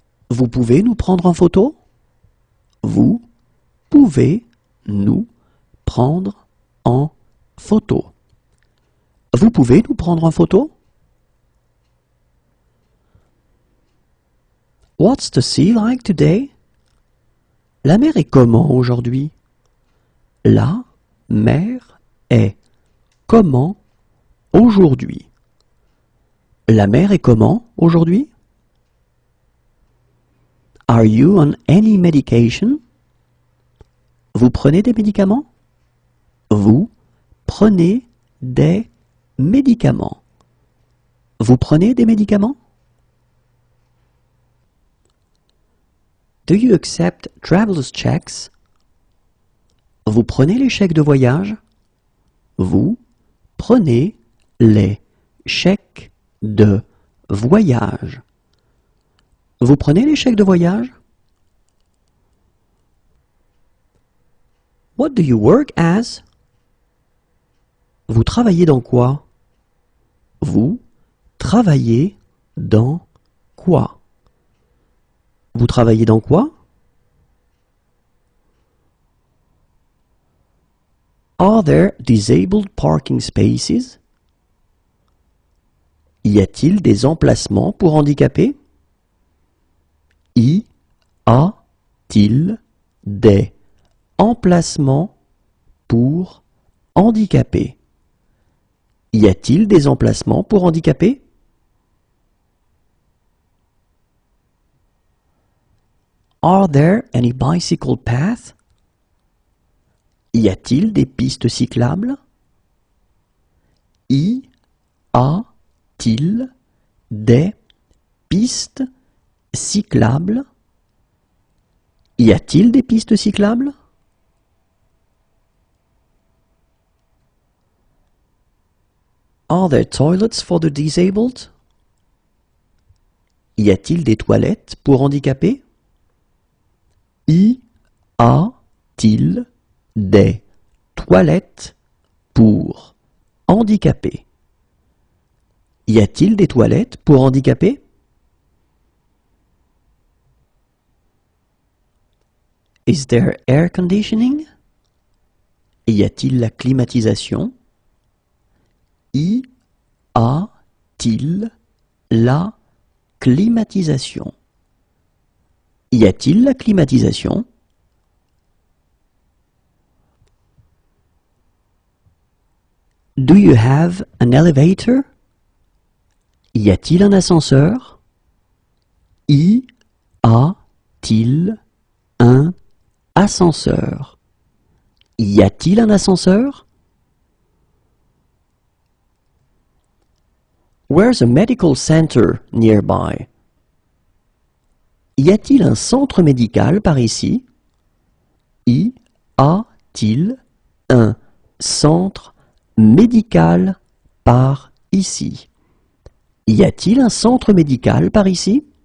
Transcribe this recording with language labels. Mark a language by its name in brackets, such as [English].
[French] Vous pouvez nous prendre en photo? Vous pouvez nous prendre en photo? Vous pouvez nous prendre en photo? [English] What's the sea like today? [French] La mer est comment aujourd'hui? La mer est comment aujourd'hui? La mer est comment aujourd'hui? [English] Are you on any medication? [French] Vous prenez des médicaments? Vous prenez des médicaments? Vous prenez des médicaments? [English] Do you accept traveler's checks? [French] Vous prenez les chèques de voyage? Vous prenez les chèques de voyage? Vous prenez les chèques de voyage? [English] What do you work as? [French] Vous travaillez dans quoi? Vous travaillez dans quoi? Vous travaillez dans quoi? [English] Are there disabled parking spaces? [French] Y a-t-il des emplacements pour handicapés? Y a-t-il des emplacements pour handicapés? Y a-t-il des emplacements pour handicapés? [English] Are there any bicycle paths? [French] Y a-t-il des pistes cyclables? Y a-t-il des pistes cyclables? Y a-t-il des pistes cyclables? [English] Are there toilets for the disabled? [French] Y a-t-il des toilettes pour handicapés? Y a-t-il des toilettes pour handicapés? Y a-t-il des toilettes pour handicapés? [English] Is there air conditioning? [French] Y a-t-il la climatisation? Y a-t-il la climatisation? Y a-t-il la climatisation? [English] Do you have an elevator? [French] Y a-t-il un ascenseur? Y a-t-il un ascenseur? Y a-t-il un ascenseur? [English] Where's a medical center nearby? [French] Y a-t-il un centre médical par ici? Y a-t-il un centre médical par ici? Y a-t-il un centre médical par ici?